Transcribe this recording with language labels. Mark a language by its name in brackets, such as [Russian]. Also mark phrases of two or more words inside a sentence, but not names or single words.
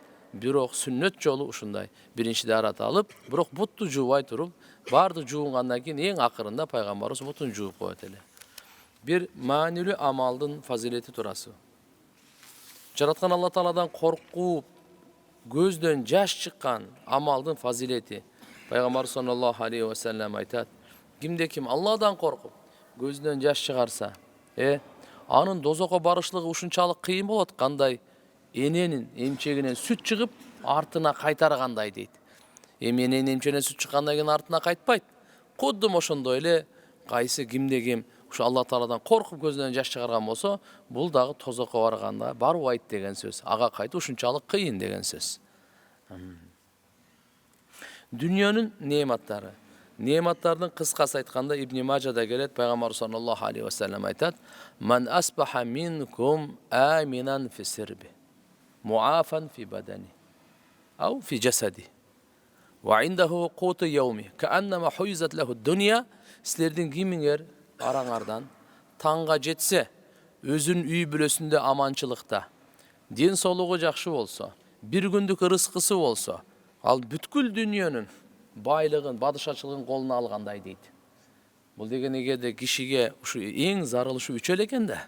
[Kyrgyz] Бирок сүннөт жолу ушундай. Биринчи даарат алып, бирок бутту жуубай туруп, барды жуунгандан кийин эң акырында пайгамбарыбыз бутун жууп коет эле. Бир маанилүү амалдын фазилети туурасы. Жараткан Алла Тааладан коркуп, көздөн жаш чыккан амалдын фазилети. Пайгамбар [Arabic] صلى الله عليه وسلم [Kyrgyz] айтат: кимде ким Алладан коркуп, көзүнөн жаш чыгарса, анын дозокко барышлыгы ушунчалык кыйын болот, кандай эненин эмчегинен сүт чыгып, артына кайтаргандай дейт. Эненин эмчегинен сүт чыккандан кийин артына кайтпайт. Куддум ошондой эле кайсы кимде ким ушу Алла Тааладан коркуп көзүнөн жаш чыгарган болсо, бул дагы тозокко барганда барбайт деген сөз. Ага кайтуу ушунчалык кыйын деген сөз. Дүйнөнүн неаматтары. Неаматтардын кыскасы айтканда Ибн Мажада келет, пайгамбар [Arabic] صلى الله عليه وسلم айтат: "من أصبح منكم آمنا في سربه معافى في بدنه أو في جسده وعنده قوت يومه فكأنما حيزت له الدنيا." [Kyrgyz] Силердин кимиңер араңардан таңга жетсе, өзүнүн үй бүлөсүндө аманчылыкта, ден соолугу жакшы болсо, бир күндүк ырыскысы болсо, ал бүткүл дүйнөнүн байлыгын, бадышачылыгын колуна алгандай дейт. Бул деген эгерде кишиге ушу эң зарыл ушу үчөө эле экен да.